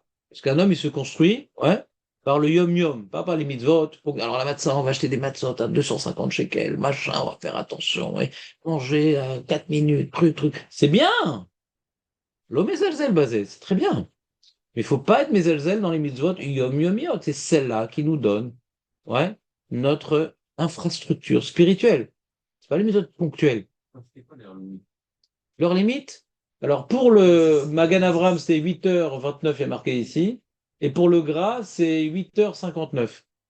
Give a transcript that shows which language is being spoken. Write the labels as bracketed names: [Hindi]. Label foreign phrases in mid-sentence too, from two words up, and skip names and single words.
[French] Parce qu'un homme, il se construit, ouais, par le [Hebrew] יום-יום, [French] pas par les mitzvot. Alors la matzah, on va acheter des matzot à 250 shekels, machin, on va faire attention, et manger à 4 minutes, truc. C'est bien. L'homme est zelzel basé, c'est très bien. Mais il faut pas être mezelzel dans les [Hebrew] מצוות יום-יום. [French] C'est celle-là qui nous donne, ouais, notre infrastructure spirituelle. C'est pas les mitzvot ponctuelles. Leur limite? Alors, pour le Magan Avram, c'est 8h29, il y a marqué ici. Et pour le gras, c'est 8h59.